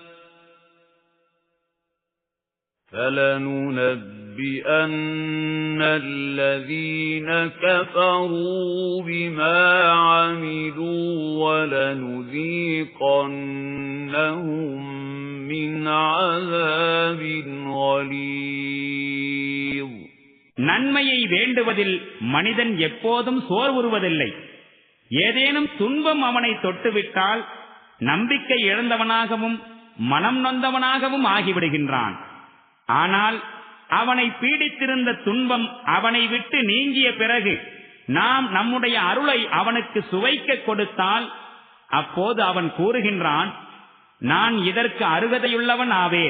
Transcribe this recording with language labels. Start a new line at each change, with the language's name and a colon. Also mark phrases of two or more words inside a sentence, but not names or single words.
Arabic: فَلَنُنَبِّئَنَّ الَّذِينَ كَفَرُوا بِمَا عَمِلُوا وَلَنُذِيقَنَّهُم مِّنْ عَذَابٍ غَلِيظٍ.
Tamil: நன்மையை வேண்டுவதில் மனிதன் எப்போதும் சோர்வுறுவதில்லை. ஏதேனும் துன்பம் அவனை தொட்டுவிட்டால் நம்பிக்கை இழந்தவனாகவும் மனம் நொந்தவனாகவும் ஆகிவிடுகின்றான். ஆனால் அவனை பீடித்திருந்த துன்பம் அவனை விட்டு நீங்கிய பிறகு நாம் நம்முடைய அருளை அவனுக்கு சுவைக்க கொடுத்தால் அப்போது அவன் கூறுகின்றான், நான் இதற்கு அருகதையுள்ளவன் ஆவேன்.